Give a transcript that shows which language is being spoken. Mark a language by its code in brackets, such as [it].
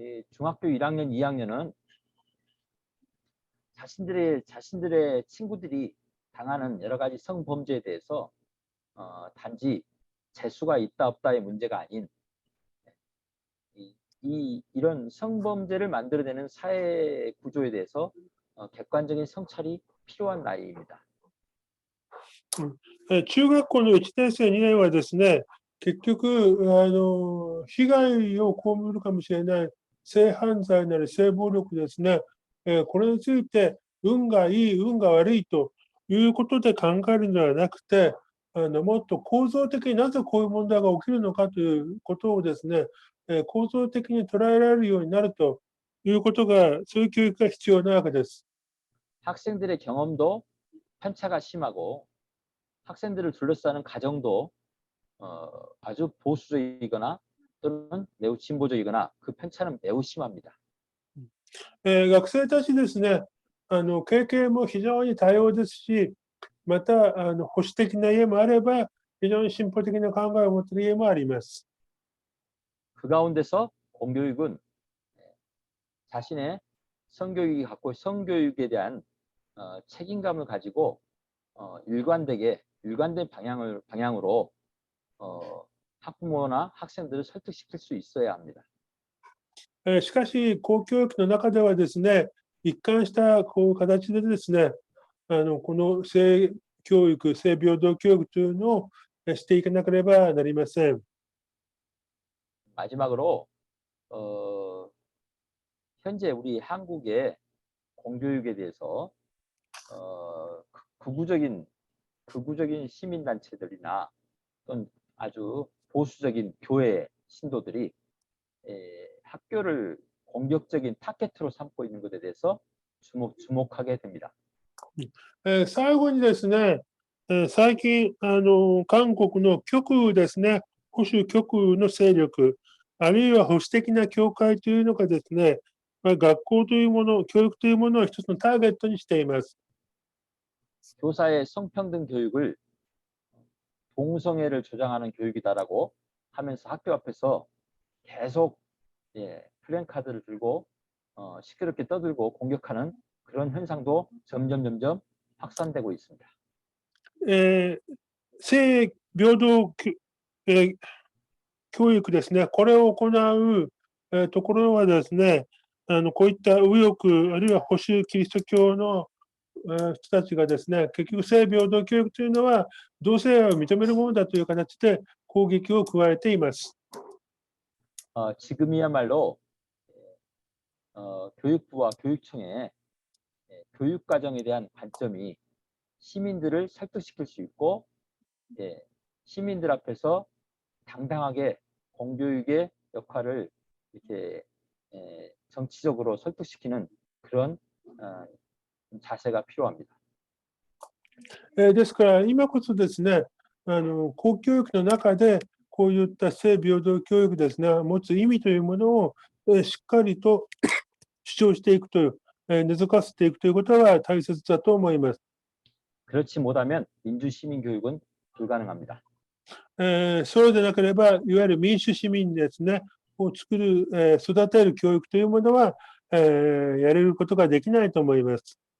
[ko] 중학교 1학년, 2학년은 자신들의 친구들이 당하는 여러 가지 성범죄에 대해서 단지 재수가 있다 없다의 문제가 아닌 이런 성범죄를 만들어내는 사회 구조에 대해서 객관적인 성찰이 필요한 나이입니다. [ja] 中学校の1年生、2年はですね、結局、被害を被るかもしれない性犯罪なり性暴力ですね、これについて運がいい、運が悪いということで考えるのではなくて、もっと構造的になぜこういう問題が起きるのかということをですね、構造的に捉えられるようになるということが、そういう教育が必要なわけです。 [ko] 학생들의 경험도 편차가 심하고 학생들을 둘러싸는 가정도 아주 보수적이거나 또는 매우 진보적이거나 그 편차는 매우 심합니다. [ja] 学生たちですね、経験も非常に多様ですし、また保守的な家もあれば、非常に進歩的な考えを持っている家もあります。 [ko] 그 가운데서 공교육은 자신의 성교육이 갖고 성교육에 대한 책임감을 가지고 일관된 방향으로 학부모나 학생들을 설득시킬 수 있어야 합니다. [ja] しかし、公教育の中ではですね、一貫したこう形でですね、この性教育、性平等教育というのをしていかなければなりません。 [ko] 마지막으로 현재 우리 한국의 공교육에 대해서 극우적인 시민단체들이나 또는 아주 보수적인 교회 신도들이 학교를 공격적인 타겟으로 삼고 있는 것에 대해서 주목하게 됩니다. [ja] 最後にですね、最近、韓国の極右ですね、保守極右の勢力、あるいは保守的な教会というのがですね、学校というもの、教育というものを一つのターゲットにしています。 [ko] 교사의 성평등 교육을 동성애를 조장하는 교육이다라고 하면서 학교 앞에서 계속 플랜카드를 들고 시끄럽게 떠들고 공격하는 그런 현상도 점점 확산되고 있습니다. [ja] 性平等教育ですね、これを行う、ところはですね、こういった右翼、あるいは保守キリスト教の人たちがですね、結局性平等教育というのは同性愛を認めるものだという形で攻撃を加えています。 [ko] 지금이야말로 교육부와 교육청의 교육과정에 대한 관점이 시민들을 설득시킬 수 있고 시민들 앞에서 당당하게 공교육의 역할을 이렇게 정치적으로 설득시키는 그런 자세가 필요합니다. [ja] ですから今こそですね、公教育の中でこういった性平等教育ですね、持つ意味というものをしっかりと主張していくという、根付かせていくということは大切だと思います。 [ko] 그렇지 못하면 민주시민교육은 불가능합니다. [ja] そうでなければ、いわゆる民主市民ですね、を作る、育てる教育というものは、やれることができないと思います。